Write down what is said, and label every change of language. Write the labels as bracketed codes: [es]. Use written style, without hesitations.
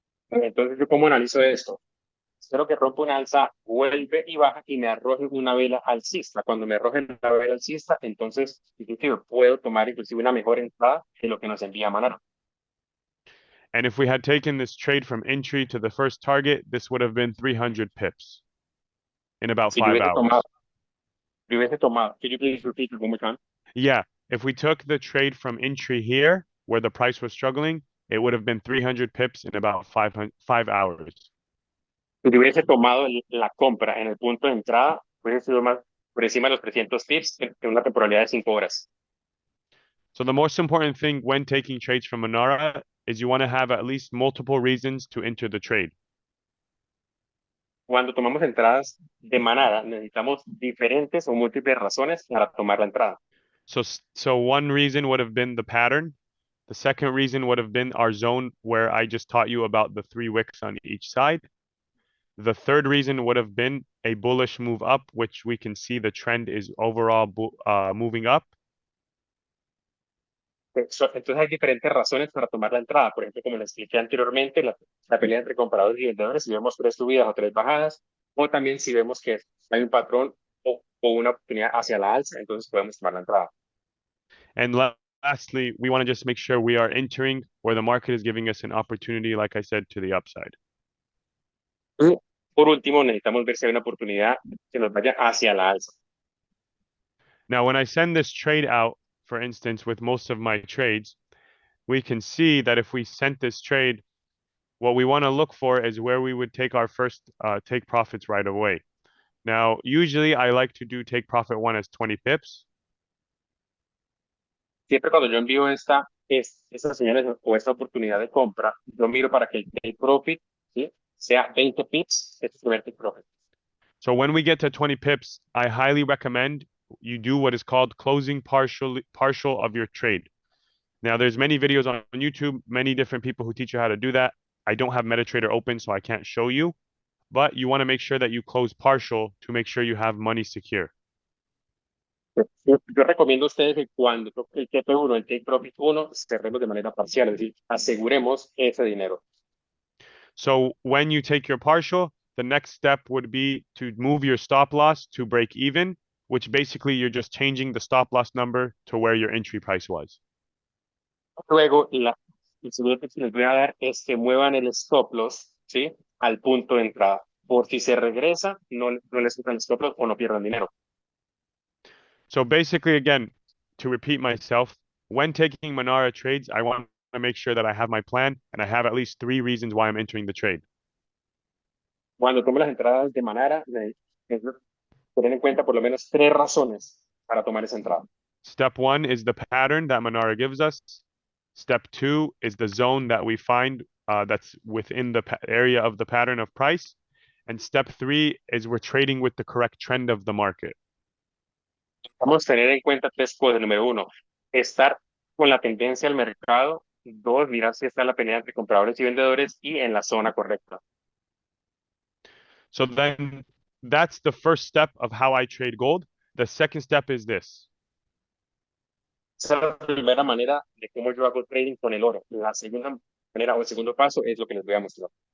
[es] Entonces, ¿yo cómo analizo esto? Espero que rompa una alza, vuelve y baja y me arroje una vela alcista. Cuando me arroje una vela alcista, entonces inclusive puedo tomar inclusive una mejor entrada que lo que nos envía Manara. [en] And if we had taken this trade from entry to the first target, this would have been 300 pips in about 5 hours. Could you please repeat it one more time? Yeah, if we took the trade from entry here, where the price was struggling, it would have been 300 pips in about 5 hours. [es] Si hubiese tomado la compra en el punto de entrada, hubiese sido más por encima de los 300 pips en una temporalidad de 5 horas. [en] So the most important thing when taking trades from Manara is you want to have at least multiple reasons to enter the trade. [es] Cuando tomamos entradas de Manara, necesitamos diferentes o múltiples razones para tomar la entrada. [en] So one reason would have been the pattern. The second reason would have been our zone where I just taught you about the 3 wicks on each side. The third reason would have been a bullish move up, which we can see the trend is overall moving up. [es] Entonces hay diferentes razones para tomar la entrada. Por ejemplo, como les expliqué anteriormente, la pelea entre compradores y vendedores, si vemos 3 subidas o 3 bajadas, o también si vemos que hay un patrón o una oportunidad hacia la alza, entonces podemos tomar la entrada. [en] And lastly, we want to just make sure we are entering where the market is giving us an opportunity, like I said, to the upside. [es] Y por último, necesitamos ver si hay una oportunidad que nos vaya hacia la alza. [en] Now, when I send this trade out, for instance, with most of my trades, we can see that if we sent this trade, what we want to look for is where we would take our first take profits right away. Now, usually I like to do take profit one as 20 pips. [es] Siempre cuando yo envío estas señales o esta oportunidad de compra, yo miro para que el take profit, ¿sí?, sea 20 pips, este es el primer take profit. [en] So when we get to 20 pips, I highly recommend you do what is called closing partial of your trade. Now, there's many videos on YouTube, many different people who teach you how to do that. I don't have MetaTrader open, so I can't show you, but you want to make sure that you close partial to make sure you have money secure. [es] Yo recomiendo a ustedes que cuando toque el TP1, el take profit 1, cerremos de manera parcial, es decir, aseguremos ese dinero. [en] So when you take your partial, the next step would be to move your stop loss to break even, which basically you're just changing the stop loss number to where your entry price was. [es] Luego, el segundo tip que les voy a dar es que muevan el stop loss, ¿sí?, al punto de entrada. Por si se regresa, no les quitan el stop loss o no pierdan dinero. [en] So basically, again, to repeat myself, when taking Manara trades, I want to make sure that I have my plan and I have at least 3 reasons why I'm entering the trade. [es] Cuando tome las entradas de Manara, tener en cuenta por lo menos 3 razones para tomar esa entrada. [en] Step 1 is the pattern that Manara gives us. Step 2 is the zone that we find that's within the area of the pattern of price. And step 3 is we're trading with the correct trend of the market. [es] Vamos a tener en cuenta 3 cosas. Número 1, estar con la tendencia del mercado. 2, mirar si está la pelea entre compradores y vendedores y en la zona correcta. [en] So then that's the first step of how I trade gold. The second step is this. [es] Esa es la primera manera de cómo yo hago trading con el oro. La segunda manera o el segundo paso es lo que les voy a mostrar.